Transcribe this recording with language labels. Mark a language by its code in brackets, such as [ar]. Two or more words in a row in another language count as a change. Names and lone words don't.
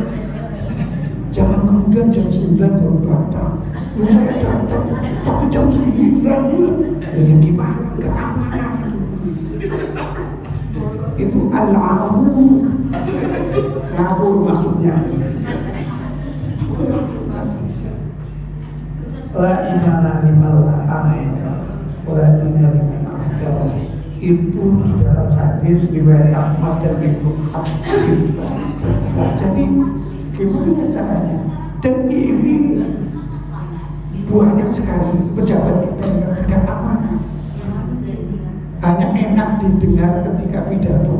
[id] Jangan kemudian jam 9 baru datang. Terus saya datang, tapi jam 9 ya gimana? Enggak amanah itu. Itu al-amu, ngawur maksudnya. [ar] لا إيمان لمن لا أمانة ولا دين لمن أحدث. [id] Itu di dalam hadis riwayat Ahmad dan Ibnu Habib. Jadi gimana caranya? Dan ini banyak sekali pejabat kita yang tidak amanah. Hanya enak didengar ketika pidato.